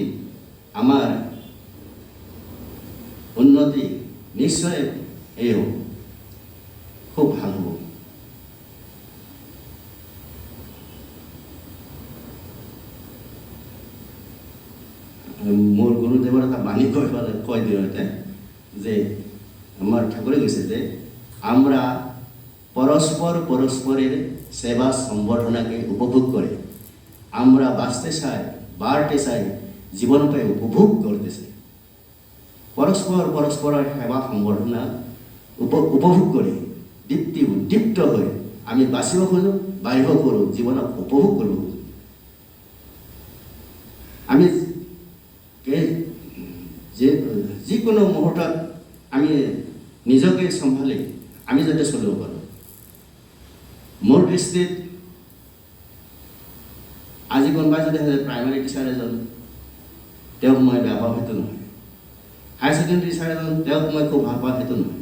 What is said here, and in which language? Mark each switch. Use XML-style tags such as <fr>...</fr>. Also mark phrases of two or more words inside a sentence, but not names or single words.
<as>আমাৰ উন্নতি নিশ্চয় এই হ'ব, খুব ভাল হ'ব। মোৰ গুৰুদেৱৰ এটা বাণী কয় দিওঁতে যে</as> <bn>আমার ঠাকুরে গেছে যে আমরা পরস্পরের সেবা সম্বর্ধনাকে উপভোগ করে আমরা বাঁচতে চাই, বাড়তে চাই, জীবনকে উপভোগ করতে চাই। পরস্পরের সেবা সম্বর্ধনা উপভোগ করে উদ্দীপ্ত হয়ে আমি</bn> <as>বাঁচিব খোঁজো, বাঢ়িব খোজো, জীৱনক উপভোগ কৰিব খোজো। আমি যিকোনো মুহূৰ্তত আমি নিজকে চম্ভালি আমি যাতে চলিব পাৰোঁ। মোৰ দৃষ্টিত আজি কোনোবাই যদি</as> <en>primary teacher</en> <as>এজন তেওঁক মই বেয়া পাওঁ সেইটো নহয়,</as> <en>higher secondary teacher</en> <as>এজন তেওঁক মই খুব ভাল পাওঁ সেইটো নহয়।</as>